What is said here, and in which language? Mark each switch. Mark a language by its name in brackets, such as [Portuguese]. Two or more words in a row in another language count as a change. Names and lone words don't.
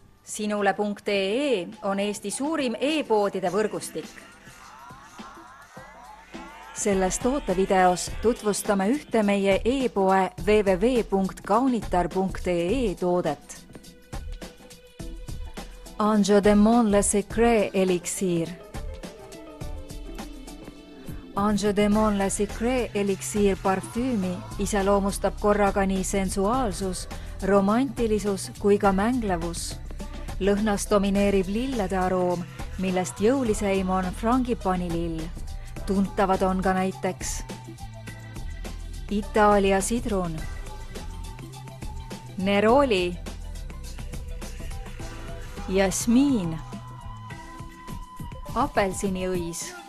[Estonian] Sinule.ee on Eesti suurim e-poodide võrgustik. Selles tootevideos tutvustame ühte meie e-poe www.kaunitar.ee toodet. Ange de Mon Le Secret eliksiir. Ange de Mon Le Secret eliksiir parfüümi iseloomustab korraga nii sensuaalsus, romantilisus kui ka mänglevus. Lõhnas domineerib lillede aroom, millest jõuliseim on frangipanilill. Tuntavad on ka näiteks Itaalia sidrun, neroli, jasmiin, apelsiniõis.